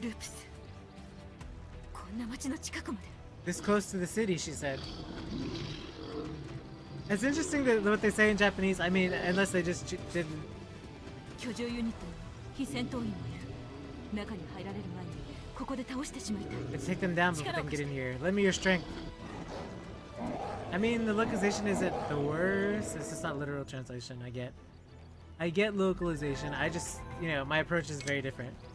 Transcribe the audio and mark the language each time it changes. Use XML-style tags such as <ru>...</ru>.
<ja>ループス、こんな街の近くまで。</ja> <en>This close to the city, she said. It's interesting that what they say in Japanese. I mean, unless they just didn't.</en> <ja>居住ユニットに非戦闘員もいる。中に入られる前にここで倒してしまいたい。</ja> <en>Let's take them down before they can get in here. Lend me your strength. I mean, the localization isn't the worst. It's just not literal translation. I get localization. I just, you know, my approach is very different.</en>